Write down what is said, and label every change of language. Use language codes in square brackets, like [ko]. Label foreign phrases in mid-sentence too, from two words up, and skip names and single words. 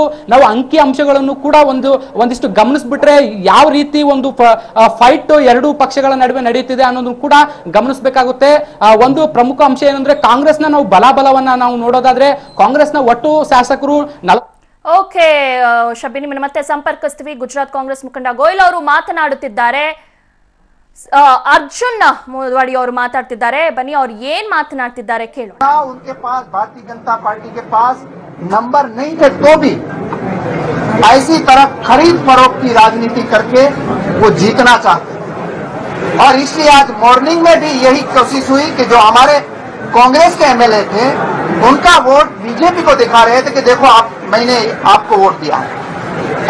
[kn] ನಾವು ಅಂಕಿ ಅಂಶಗಳನ್ನು ಕೂಡ ಒಂದಿಷ್ಟು ಗಮನಿಸ್ಬಿಟ್ರೆ ಯಾವ ರೀತಿ ಒಂದು ಫೈಟ್ 2 ಪಕ್ಷಗಳ ನಡುವೆ ನಡೆಯುತ್ತಿದೆ ಅನ್ನೋದನ್ನು ಕೂಡ ಗಮನಿಸಬೇಕಾಗುತ್ತೆ. ಒಂದು ಪ್ರಮುಖ ಅಂಶ ಏನಂದ್ರೆ ಕಾಂಗ್ರೆಸ್ನ ನಾವು ಬಲವನ್ನ ನಾವು ನೋಡೋದಾದ್ರೆ ಕಾಂಗ್ರೆಸ್ನ ಒಟ್ಟು ಶಾಸಕರು ಓಕೆ ಶಬೀರ್, ನಿಮ್ಮನ್ನ ಮತ್ತೆ ಸಂಪರ್ಕಿಸ್ತೀವಿ. ಗುಜರಾತ್ ಕಾಂಗ್ರೆಸ್ ಮುಖಂಡ ಗೋಯಲ್ ಅವರು ಮಾತನಾಡುತ್ತಿದ್ದಾರೆ. ಅರ್ಜುನ್ ಮೋದವಾಡಿ ಅವ್ರು ಮಾತಾಡ್ತಿದ್ದಾರೆ ಬನ್ನಿ ಅವ್ರು ಏನ್ ಮಾತನಾಡ್ತಿದ್ದಾರೆ ಕೇಳೋಣ। [hi] उनके पास भारतीय जनता पार्टी के पास नंबर नहीं थे तो भी ऐसी तरह खरीद फरोख्त की राजनीति करके वो जीतना चाहते थे और इसलिए आज मॉर्निंग में भी यही कोशिश हुई कि जो हमारे कांग्रेस के एमएलए थे उनका वोट बीजेपी को दिखा रहे थे कि देखो आप मैंने आपको वोट दिया है।